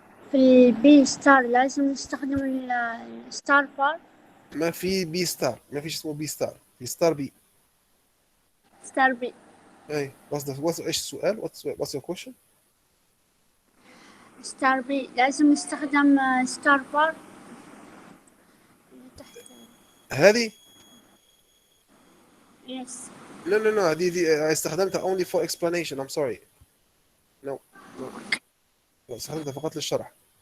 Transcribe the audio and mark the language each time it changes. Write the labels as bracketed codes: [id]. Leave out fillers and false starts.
[ar] في البي ستار لازم نستخدم الستار بار. ما في بي ستار، ما فيش اسمه بي ستار، في ستار بي. ستار بي. اي ايش السؤال؟ [en] what's your question؟ [ar] ستار بي لازم نستخدم ستار بار تحت. هذه [en] Yes. no [ar] هذه استخدمتها [en] only for explanation. I'm sorry. No. [ar] استخدمتها فقط للشرح.